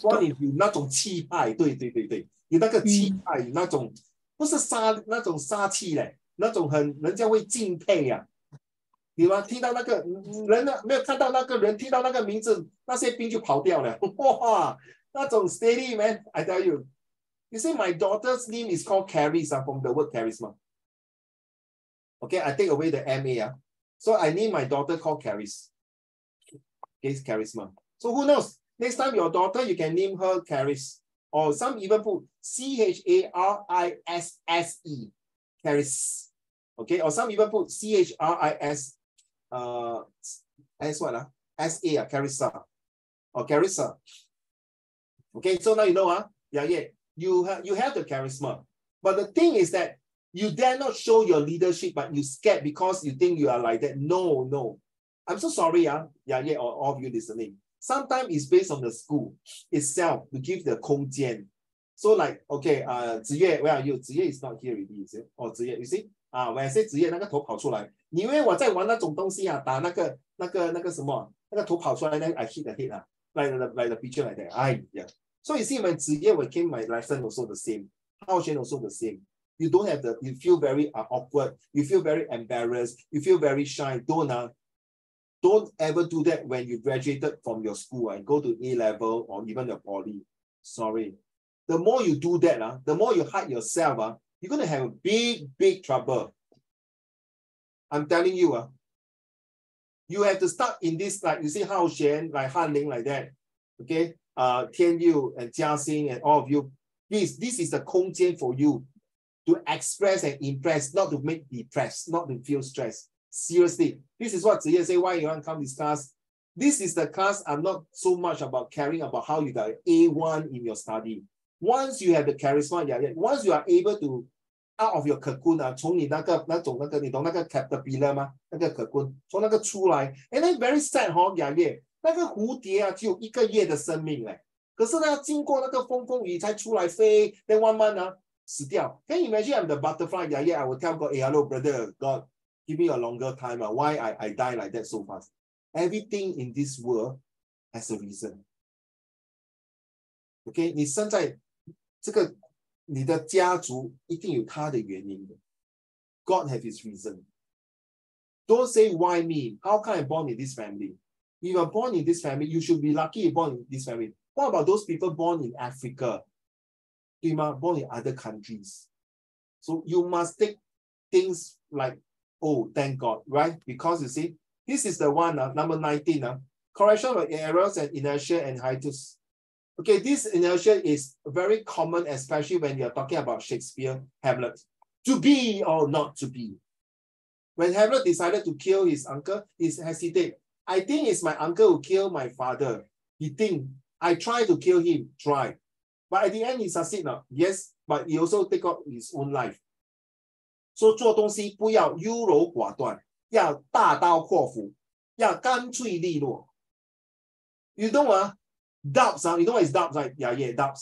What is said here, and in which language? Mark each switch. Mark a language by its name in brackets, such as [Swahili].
[Chinese] 关羽有那种气派，对，有那个气派，那种不是那种杀气嘞，那种人家会敬佩呀、你吗？听到那个人呢，没有看到那个人，听到那个名字，那些兵就跑掉了。哇，那种 [English] steady man, I tell you. You see, my daughter's name is called Charisma from the word charisma. Okay, I take away the MA. So I name my daughter called Charis. Okay, charisma. So who knows? Next time your daughter, you can name her Charis. Or some even put CHARISSE. Charis. Okay, or some even put CHRIS. S what? SA, Carissa. Or Carissa. Okay, so now you know, you have the charisma. But the thing is that you dare not show your leadership, but you scared because you think you are like that. No. I'm so sorry, or all of you listening. Sometimes it's based on the school itself to give the 空间. So like, okay, 子越, where are you? 子越 is not here already, is it? Or 子越, you see? When I say [Chinese] 子越, 那个头跑出来.你以为我在玩那种东西啊，打那个什么，那个头跑出来, [English] then I hit the head, like the picture like that. So you see, when 子越 came my lesson also the same. Hao Xuan also the same. You don't have you feel very awkward, you feel very embarrassed, you feel very shy. Don't ever do that when you graduated from your school and go to A level or even the poly. Sorry. The more you do that, the more you hide yourself, you're going to have a big trouble. I'm telling you, you have to start in this, like you see Hao Xuan, like Han Ling, like that. Okay? Tian Yu and Jia Xing and all of you. This is the 空间 for you to express and impress, not to make depressed, not to feel stressed. Seriously, this is what Ziye say, why you want to come to this class. This is the class I'm not so much about caring about how you got A1 in your study. Once you have the charisma, once you are able to out of your cocoon, [Chinese] 从你那个你懂那个 [English] caterpillar [Chinese] 吗？那个 cocoon 从那个出来 [English] and then very sad [Chinese] 那个蝴蝶只有1个月的生命可是呢经过那个风雨才出来飞 [English] then 1 month [Chinese] 死掉。 [English] Can you imagine I'm the butterfly? I will tell God, hey, hello brother, God, give me a longer time. Why I die like that so fast? Everything in this world has a reason. [Chinese] Okay, 你生在这个你的家族一定有它的原因的。 [English] God have his reason. Don't say why me? How can I born in this family? If you are born in this family, you should be lucky you're born in this family. What about those people born in Africa? Born in other countries? So you must take things like, oh, thank God, right? Because you see, this is the one, number 19. Correction of errors and inertia and hiatus. Okay, this inertia is very common, especially when you're talking about Shakespeare, Hamlet. To be or not to be. When Hamlet decided to kill his uncle, he hesitated. I think it's my uncle who killed my father. He think, I try to kill him, try. But at the end, he succeeded now. Yes, but he also take out his own life. [Chinese] So 做东西不要优柔寡断，要大刀阔斧，要干脆利落。 [English] You know doubts, you know what is doubts, right? Yeah, doubts.